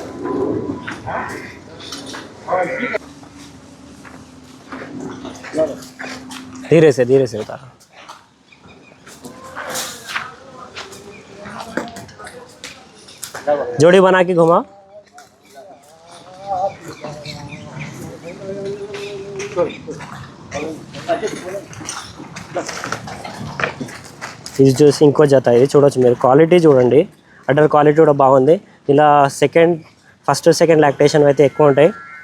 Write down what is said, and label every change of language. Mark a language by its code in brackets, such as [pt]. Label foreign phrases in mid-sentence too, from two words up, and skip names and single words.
[en] Love it. [hi] धीरे से उतारो। जोड़ी बना के घुमाओ। [te] ఇది చూసి ఇంకో జత, ఇది చూడొచ్చు మీరు, క్వాలిటీ చూడండి, [en] other quality [te] కూడా బాగుంది. ఇలా [en] first second lactation [te] అయితే ఎక్కువ ఉంటాయి.